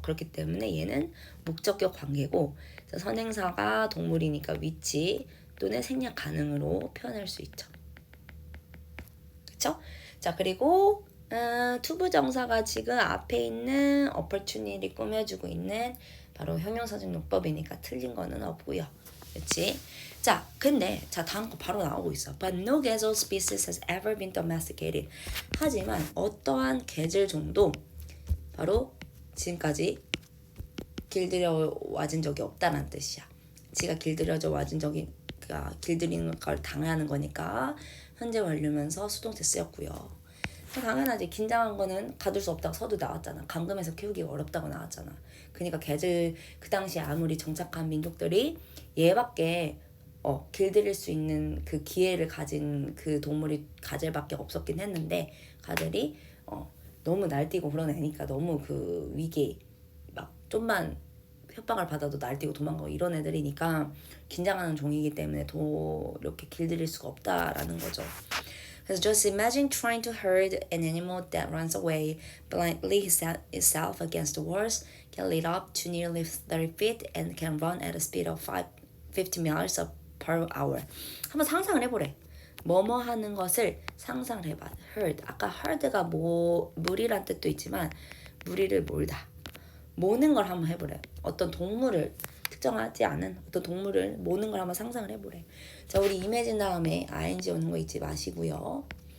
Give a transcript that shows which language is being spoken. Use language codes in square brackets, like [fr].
[ko] 그렇기 때문에 얘는 목적격 관계고, 선행사가 동물이니까 위치 또는 생략 가능으로 표현할 수 있죠. 그쵸? 자, 그리고 투부정사가 지금 앞에 있는 opportunity 꾸며주고 있는 바로 형용사적 용법이니까 틀린 거는 없고요. 그렇지? 자, 근데 다음 거 바로 나오고 있어. [en] But no gazelle species has ever been domesticated. [ko] 하지만 어떠한 개질 종도 바로 지금까지 길들여 와진 적이 없다는 뜻이야. 지가 길들여져 와진 적이, 그러니까 길들이는 걸 당하는 거니까 현재 완료면서 수동태 쓰였고요. 당연하지. 긴장한 거는 가둘 수 없다고 서두 나왔잖아. 감금해서 키우기가 어렵다고 나왔잖아. 그러니까 개질, 그 당시에 아무리 정착한 민족들이 얘밖에 길들일 수 있는 그 기회를 가진 그 동물이 가젤밖에 없었긴 했는데, 가젤이 너무 날뛰고 그런 애니까, 너무 그 위기에 막 좀만 협박을 받아도 날뛰고 도망가고 이런 애들이니까 긴장하는 종이기 때문에 이렇게 길들일 수가 없다라는 거죠. 그래서 [en] just imagine trying to herd an animal that runs away blindly itself against the walls, can lead up to nearly 30 feet, and can run at a speed of 50 miles per hour. [ko] 한번 상상을 해보래. 뭐뭐 하는 것을 상상을 해봐. [en] herd. [ko] 아까 herd가 무리란 뜻도 있지만 무리를 몰다. 모는 걸 한번 해보래. 어떤 동물을, 특정하지 않은 어떤 동물을 모는 걸 한번 상상을 해보래. 자, 우리 imagine 다음에 ing 오는 거 잊지 마시고요.